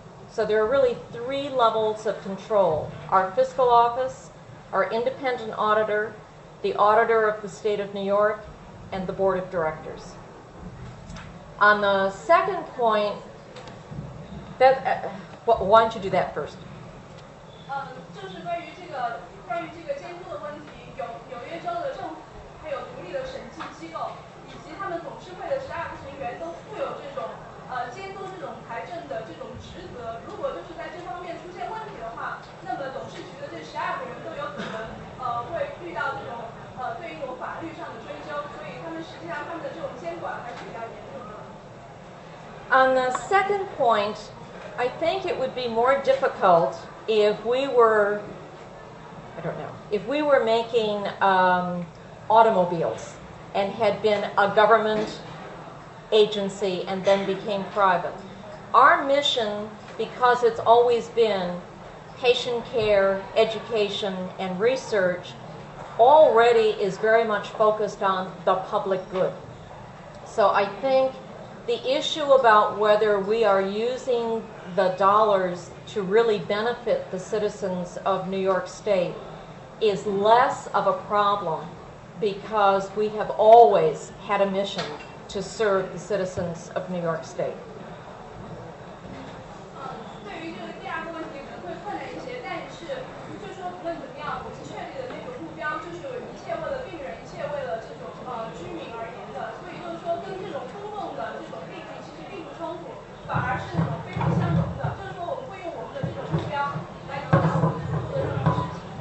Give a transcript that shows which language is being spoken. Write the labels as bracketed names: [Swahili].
[English] So there are really 3 levels of control: our fiscal office, our independent auditor, the auditor of the state of New York, and the board of directors. On the second point, why don't you do that first? [Chinese] 就是关于这个监督的问题，纽约州的政府还有独立的审计机构，以及他们董事会的12个成员都负有这种监督这种财政的这种职责。如果就是在这方面出现问题的话，那么董事局的这12个人都有可能会遇到这种对于一种法律上的追究，所以他们实际上他们的这种监管还是比较严重的。 [English] On the second point, I think it would be more difficult if we were, if we were making automobiles and had been a government agency and then became private. Our mission, because it's always been patient care, education, and research, already is very much focused on the public good. So I think the issue about whether we are using the dollars to really benefit the citizens of New York State is less of a problem because we have always had a mission to serve the citizens of New York State. [Chinese] 对于这个第2个问题可能会困难一些，但是就说不论怎么样，我们确立的那个目标就是一切为了病人，一切为了这种居民而言的，所以就是说跟这种公共的这种利益其实并不冲突，反而是那种非常相容的，就是说我们会用我们的这种目标来达到我们所做的任何事情，